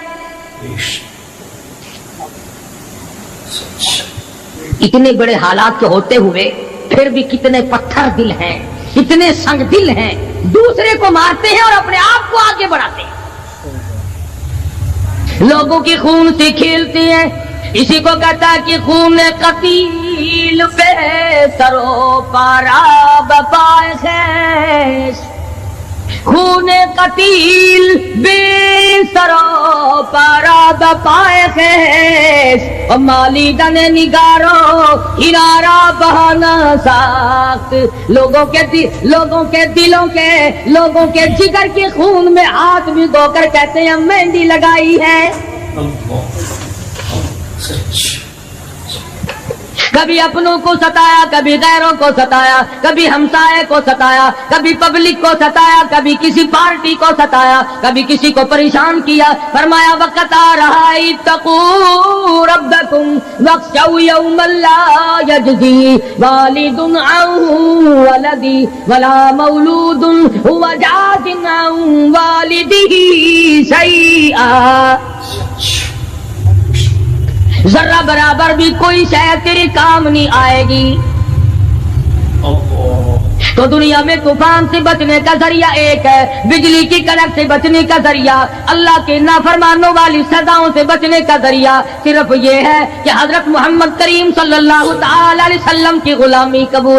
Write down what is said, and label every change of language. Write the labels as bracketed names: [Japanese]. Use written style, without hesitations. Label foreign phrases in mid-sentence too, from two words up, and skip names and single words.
[Hindi] इतने बड़े हालात के होते हुए फिर भी कितने पत्थर दिल हैं, कितने संग दिल हैं, दूसरे को मारते हैं और अपने आप को आगे बढ़ाते हैं, लोगों के खून से खेलते हैं। इसी को कहता है कि [Persian] خون قتیل بی سر و پا را به پای خویش، خون قتیل بی سر و پا را به پای خویش، و مالیدن نگار و حنا را بهانه ساخت. [Hindi] लोगों के दिलों के, लोगों के जिगर के खून में हाथ भिगोकर कहते हैं मेहंदी लगाई है। कभी अपनों को सताया, कभी गैरों को सताया, कभी हमसाये को सताया, कभी पब्लिक को सताया, कभी किसी पार्टी को सताया, कभी किसी को परेशान किया। फरमाया वक़्त आ रहा है [Arabic] اتقوا ربكم واخشوا يوما لا يجزي والد عن ولده ولا مولود هو جاز عن والده شيئا. [Hindi] जरा बराबर भी कोई शय तेरे काम नहीं आएगी। तो दुनिया में तूफान से बचने का जरिया एक है, बिजली की कड़क से बचने का जरिया, अल्लाह के नाफरमानों वाली सजाओं से बचने का जरिया सिर्फ ये है कि हजरत मोहम्मद करीम [Arabic] صلى الله عليه وسلم [Hindi] की गुलामी कबूल